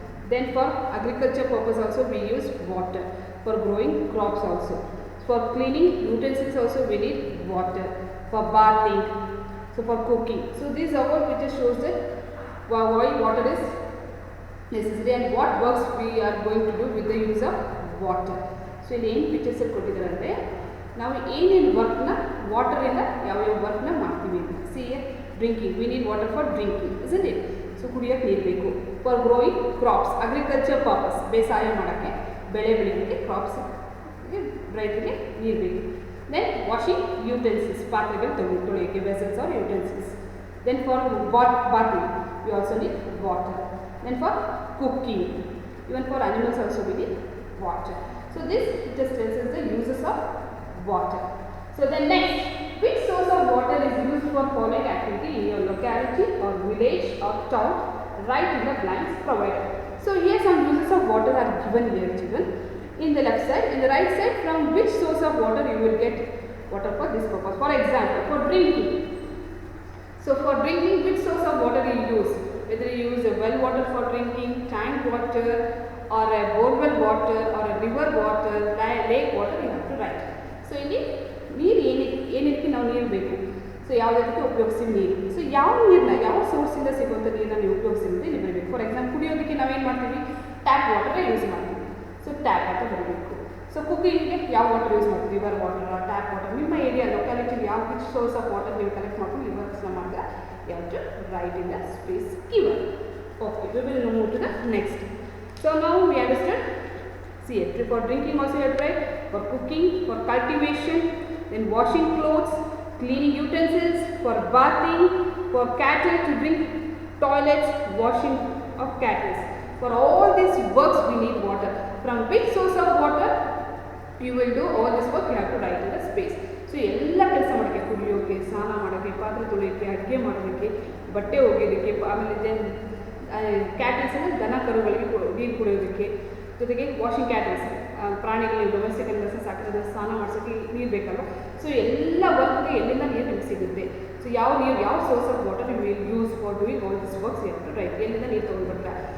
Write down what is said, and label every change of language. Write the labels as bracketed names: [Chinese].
[English] Then for agriculture purpose also we use water. For growing crops also. For cleaning utensils also we need water. For bathing, so for cooking. So these are what which shows that why water is necessary and what works we are going to do with the use of water. So in any pictures [Kannada] ಕೊಟ್ಟಿದ್ದಾರೆ ನಾವು ಏನೇನು work ನ water ಇಂದ ಯಾವ work ನ ಮಾಡ್ತೀವಿ. [English] See drinking, we need water for drinking, isn't it? [Kannada] So ಕುಡಿಯಕ್ಕೆ ನೀರು ಬೇಕು. [English] For growing crops, agriculture purpose, [Kannada] ಬೇಸಾಯ ಮಾಡಕ್ಕೆ ಬೆಳೆ ಬೆಳೆಯಕ್ಕೆ crops ರೈತರಿಗೆ ನೀರು ಬೇಕು. [English] Then washing utensils, [Kannada] ಪಾತ್ರೆಗಳು ತೊಳೆಯಕ್ಕೆ [English] vessels or utensils. Then for bathing, we also need water. Then for cooking, even for animals also we need water. So this just tells us the uses of water. So then next, which source of water is used for following activity in your locality or village or town? Write in the blanks provided. So here some uses of water are given here, children. In the left side, in the right side, from which source of water you will get water for this purpose. For example, for drinking. So for drinking, which source of water you use? Whether you use a well water for drinking, tank water, or a borewell water, or a river water, lake water, you have to write. [Kannada] So in ನೀರು ಏನಕ್ಕೆ ನಾವು ನೀರು ಬೇಕು. So ಯಾವುದಕ್ಕೆ ಉಪಯೋಗಿಸಿ ನೀರು. So ಯಾವ ನೀರನ್ನ ಯಾವ ಸೋರ್ಸಿಂದ ಸಿಗುವಂಥ ನೀರನ್ನ ನೀವು ಉಪಯೋಗಿಸಿದ್ರೆ ಇಲ್ಲಿ ಬರಬೇಕು. ಫಾರ್ ಎಕ್ಸಾಂಪಲ್ ಕುಡಿಯೋದಕ್ಕೆ ನಾವೇನು ಮಾಡ್ತೀವಿ, ಟ್ಯಾಪ್ ವಾಟರ್ ಯೂಸ್ ಮಾಡ್ತೀವಿ. ಸೊ ಟ್ಯಾಪ್ ವಾಟರ್ ಬರಬೇಕು. ಸೊ ಕುಕಿಂಗ್ಗೆ ಯಾವ ವಾಟರ್ ಯೂಸ್ ಮಾಡ್ತೀವಿ, ರಿವರ್ ವಾಟರ್, ಟ್ಯಾಪ್ ವಾಟರ್. ನಿಮ್ಮ ಏರಿಯಾ ಲೊಕ್ಯಾಲಿಟಿಲಿ ಯಾವ ವಿಚ್ ಸೋರ್ಸ್ ಆಫ್ ವಾಟರ್ ನೀವು ಕಲೆಕ್ಟ್ ಮಾಡ್ಕೊಂಡು ರಿವರ್ಸ್ನ ಮಾಡಿದ್ರೆ [English] you have to write in the space given. Okay, we will move to the next. So now we understood. See, for drinking also you have to write, for cooking, for cultivation, then washing clothes, cleaning utensils, for bathing, for cattle to drink, toilets, washing of cattle. For all these works we need water. From which source of water you will do all this work, you have to write in the space. [Kannada] So ಎಲ್ಲ ಕೆಲಸ ಮಾಡೋಕ್ಕೆ, ಕುಡಿಯೋಕ್ಕೆ, ಸ್ನಾನ ಮಾಡೋಕ್ಕೆ, ಪಾತ್ರೆ ತೊಳೆಯೋಕ್ಕೆ, ಅಡುಗೆ ಮಾಡೋದಕ್ಕೆ, ಬಟ್ಟೆ ಒಗೆಯೋದಕ್ಕೆ, ಆಮೇಲೆ ದೆನ್ ಕ್ಯಾಟಲ್ಸ್ ಅಂದರೆ ದನ ಕರುಗಳಿಗೆ ನೀರು ಕುಡಿಯೋದಕ್ಕೆ, ಜೊತೆಗೆ ವಾಷಿಂಗ್ ಕ್ಯಾಟಲ್ಸ್ ಪ್ರಾಣಿಗಳಿಗೆ ಡೊಮೆಸ್ಟಿಕ್ ಅನಿಮಲ್ಸ್ ಸಾಕಿರೋದು ಸ್ನಾನ ಮಾಡಿಸೋಕ್ಕೆ ನೀರು ಬೇಕಲ್ವ. ಸೊ ಎಲ್ಲ ವರ್ಕ್ಗೆ ಎಲ್ಲಿಂದ ನೀರು ನಿಮ್ಗೆ ಸಿಗುತ್ತೆ. ಸೊ ಯಾವ ನೀರು, ಯಾವ source of water [English] You will use for doing all this works you have to write. [Kannada] ಎಲ್ಲಿಂದ ನೀರು ತೊಗೊಂಡ್ಬರ್ತಾರೆ.